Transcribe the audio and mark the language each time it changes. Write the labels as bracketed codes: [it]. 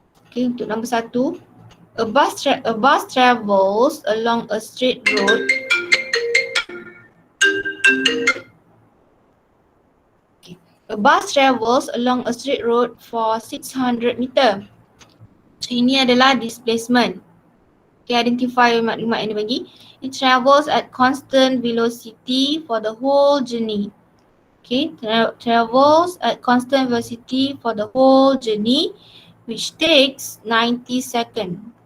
[ms] Okay, untuk nombor 1. [en] A bus travels along a straight road. A bus travels along a straight road for 600 meter. [ms] So, ini adalah displacement. Okay, identify maklumat yang dibagi. [en] It travels at constant velocity for the whole journey. Okay, travels at constant velocity for the whole journey, which takes 90 seconds.